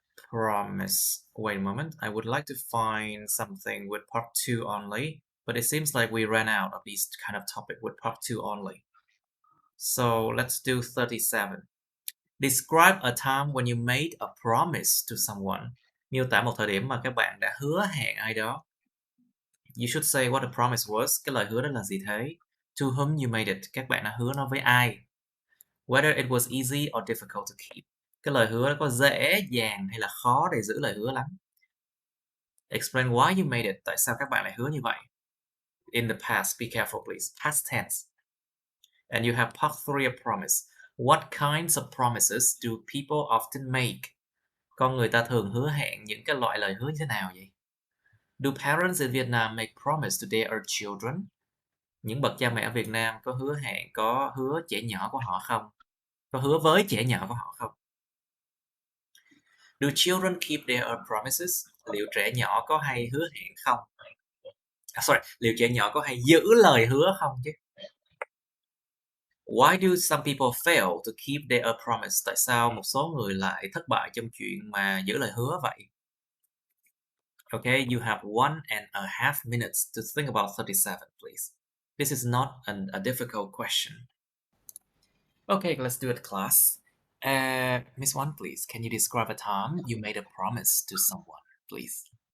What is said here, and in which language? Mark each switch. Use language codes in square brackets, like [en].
[en] Promise. Wait a moment. I would like to find something with part 2 only, but it seems like we ran out of these kind of topic with part 2 only. So let's do 37. Describe a time when you made a promise to someone. [vi] Miêu tả một thời điểm mà các bạn đã hứa hẹn ai đó. [en] You should say what the promise was. [vi] Cái lời hứa đó là gì thế? [en] To whom you made it. [vi] Các bạn đã hứa nó với ai? [en] Whether it was easy or difficult to keep. [vi] Cái lời hứa đó có dễ dàng hay là khó để giữ lời hứa lắm. [en] Explain why you made it. [vi] Tại sao các bạn lại hứa như vậy? [en] In the past, be careful please. Past tense. And you have part 3 of promise. What kinds of promises do people often make? [vi] Con người ta thường hứa hẹn những cái loại lời hứa như thế nào vậy? [en] Do parents in Vietnam make promise to their children? [vi] Những bậc cha mẹ ở Việt Nam có hứa trẻ nhỏ của họ không? Có hứa với trẻ nhỏ của họ không? [en] Do children keep their promises? [vi] Liệu trẻ nhỏ có hay hứa hẹn không? Liệu trẻ nhỏ có hay giữ lời hứa không chứ? [en] Why do some people fail to keep their promise? [vi] Tại sao một số người lại thất bại trong chuyện mà giữ lời hứa vậy? [en] Okay, you have 1.5 minutes to think about 37, please. This is not a difficult question. Okay, let's do it, class. Miss One, please, can you describe a time you made a promise to someone, please?